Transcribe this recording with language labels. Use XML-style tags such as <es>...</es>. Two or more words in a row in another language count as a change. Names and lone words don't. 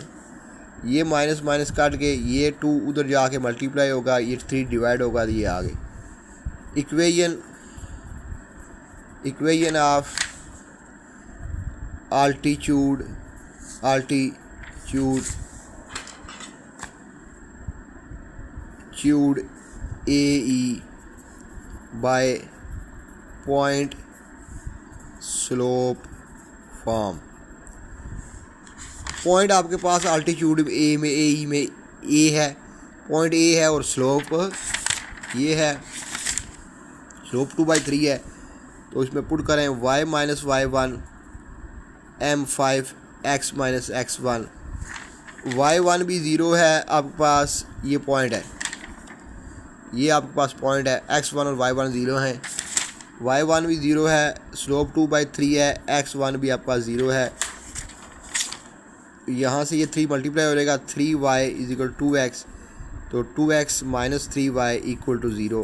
<hi>ये</hi> <en>minus minus</en> <hi>काट के ये 2 उधर जाके मल्टीप्लाई होगा, ये 3 डिवाइड होगा, ये आ गई</hi> <en>equation of altitude AE by point slope form.</en> <hi>पॉइंट आपके पास आल्टीट्यूड AE में A है, पॉइंट A है और स्लोप ये है, स्लोप 2/3 है। तो इसमें पुट करें y - y1 M5 x - x1, y1 भी 0 है आपके पास, ये पॉइंट है, ये आपके पास पॉइंट है, x1 और y1 0 हैं, y1 भी 0 है, स्लोप 2/3 है, x1 भी आपके पास 0 है। यहाँ से ये 3 मल्टीप्लाई हो जाएगा, 3y = 2x, तो 2x - 3y = 0।</hi>